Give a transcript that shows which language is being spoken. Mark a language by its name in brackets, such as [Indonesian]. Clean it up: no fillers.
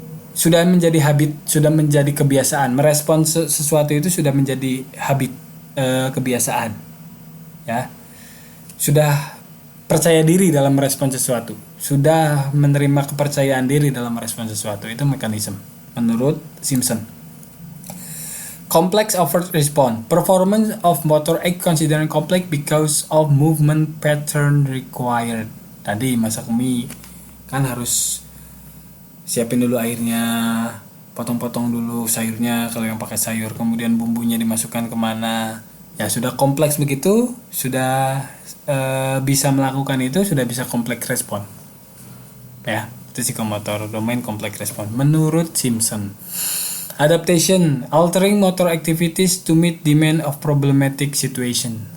[Indonesian] Sudah menjadi habit, sudah menjadi kebiasaan. Merespon sesuatu itu sudah menjadi habit, kebiasaan, ya. Sudah percaya diri dalam merespon sesuatu, sudah menerima kepercayaan diri dalam merespon sesuatu. Itu mekanisme menurut Simpson. [English] Complex overt response, performance of motor act considered complex because of movement pattern required. [Indonesian] Tadi masak mie kan harus siapin dulu airnya, potong-potong dulu sayurnya kalau yang pakai sayur, kemudian bumbunya dimasukkan kemana. Ya sudah kompleks begitu, sudah bisa melakukan itu, sudah bisa kompleks respon. Ya, itu psikomotor domain kompleks respon menurut Simpson. [English] Adaptation, altering motor activities to meet demand of problematic situation.